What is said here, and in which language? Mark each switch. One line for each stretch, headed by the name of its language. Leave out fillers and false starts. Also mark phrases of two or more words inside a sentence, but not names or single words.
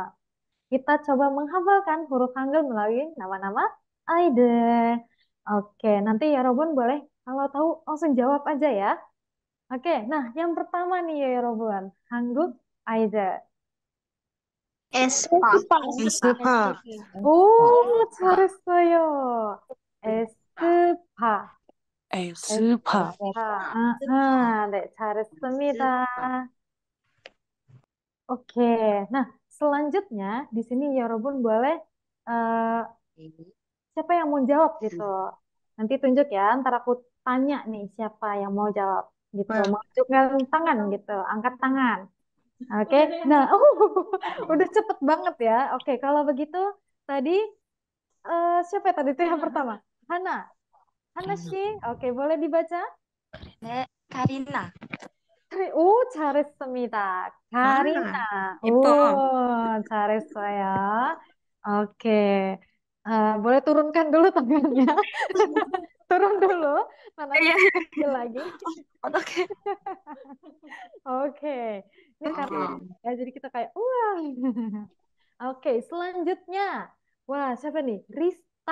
Indonesian: Kita coba menghafalkan huruf Hangul melalui nama-nama idol. Oke, nanti Yorobun boleh kalau tahu langsung jawab aja ya. Oke, nah yang pertama nih ya Yorobun, Hangul idol. Espa. Espa.
Korean: 잘했어요. 에스파. Supa. 네, 잘했습니다.
Indonesian: Oke, nah selanjutnya di sini Yorobun boleh eh, siapa yang mau jawab gitu. Nanti tunjuk ya, ntar aku tanya nih siapa yang mau jawab gitu. Menunjukkan tangan gitu, angkat tangan. Oke, nah, udah cepet banget ya. Oke, kalau begitu tadi siapa ya tadi tuh yang pertama? Hana, Hana sih. Oke, boleh dibaca? Karina.
Korean: 잘했습니다. 가리나. 잘했어요.
Indonesian: Oke. Boleh turunkan dulu tangannya. Turun dulu. Mana lagi. Oke. Oke. Ini karena ya jadi kita kayak wah. Oke, selanjutnya. Wah, siapa nih? Rista.